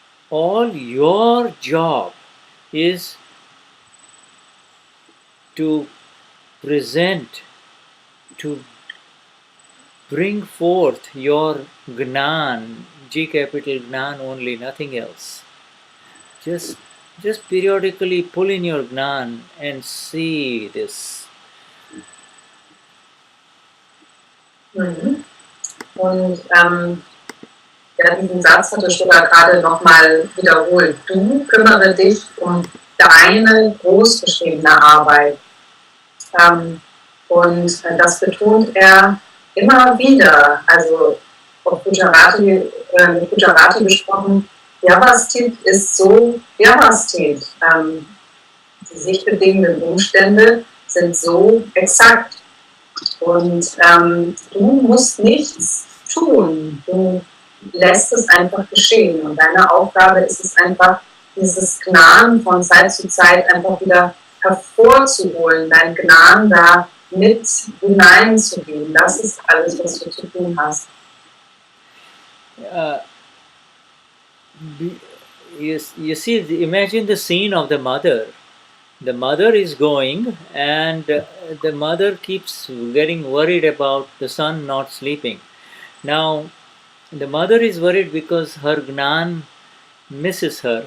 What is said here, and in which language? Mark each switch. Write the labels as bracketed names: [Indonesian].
[English] All your job is to present, to bring forth your Gnan, G capital Gnan only, nothing else. Just periodically pull in your Gnan and see this. [German] Und diesen Satz hatte Shuddha gerade nochmal wiederholt. Du kümmere dich um deine großgeschriebene Arbeit. Und das betont er immer wieder. Also auf Gujarati gesprochen, Vyavasthit ist so Vyavasthit. Die sich bedingenden Umstände sind so exakt. Und du musst nichts tun. Du lässt es einfach geschehen. Und deine Aufgabe ist es einfach, dieses Gnan von Zeit zu Zeit einfach wieder hervorzuholen, dein Gnan da mit hineinzugeben. Das ist alles, was du zu tun hast. [English] You see, imagine the scene of the mother. The mother is going, and the mother keeps getting worried about the son not sleeping. Now, the mother is worried because her Gnan misses her.